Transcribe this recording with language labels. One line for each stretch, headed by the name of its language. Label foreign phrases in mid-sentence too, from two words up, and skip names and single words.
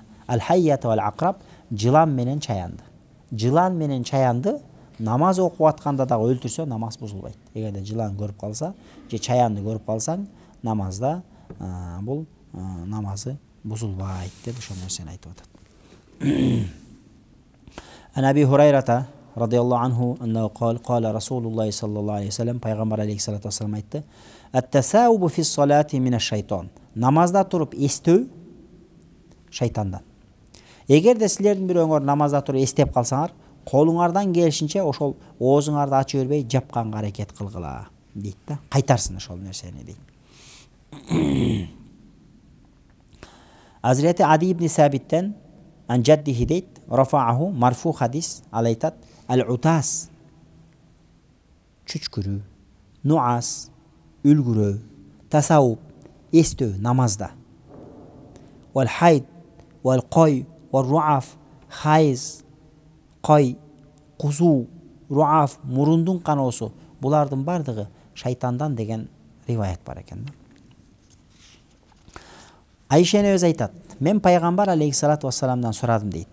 Arabic: الحية والعقرب
Kyrgyz: жылан менен чаянды. Жылан менен чаянды намаз окуп атканда дагы өлтүрсө намаз бузулбайт. Эгерде жылан көрүп калса, же чаянды көрүп калсаң, намазда бул намазы бузулбайт деп ошол нерсени айтып атат.
Arabic: عن أبي هريرة رضي الله عنه أنه قال قال رسول الله صلى الله عليه وسلم,
Kyrgyz: пайгамбар алейхиссалату вассалам айтты:
Arabic: "التثاؤب في الصلاة من الشيطان."
Kyrgyz: Намазда туруп эстөө шайтандан. Эгерде силердин бирөөңөр намазда туруп эстеп калсаңар, колуңардан келишинче ошол оозуңарды ачып бербей жапканга аракет кылгыла дейт да. Кайтарсын ошол нерсени дейт. Азрети Ади ибн Сабиттен
Arabic: عن جده
Kyrgyz: дейт,
Arabic: رفعه مرفوع
Kyrgyz: хадис, ал айтат: "Ал-утас" чүчкүрүү, нуас үлгүрөө, тасауп эстөө намазда.
Arabic: والحيض والقيء والرعاف
Kyrgyz: хайз, кой, кузуу, руаф мурундун каноосу, булардын бардыгы шайтандан деген риваят бар экен. Айша энебиз айтат: "Мен пайгамбар алейхиссалату вассаламдан сурадым" дейт.